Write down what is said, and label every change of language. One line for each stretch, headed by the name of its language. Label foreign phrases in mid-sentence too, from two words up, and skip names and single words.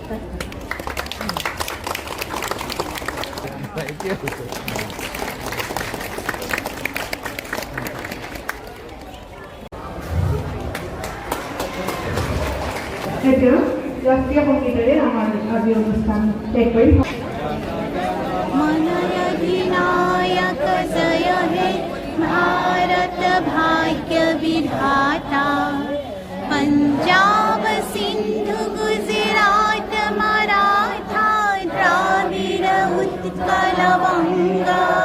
Assamese: এতিয়া ৰাষ্ট্ৰীয় সংগীতেৰে আমাৰ আজিৰ অনুষ্ঠান শেষ কৰিম।
Bangla: মনঅধিনায়ক জয় হে ভারত ভাগ্য বিধাতা, পঞ্জাব সিন্ধু গুজরাট মরাঠা দ্রাবিড় উৎকল বঙ্গ,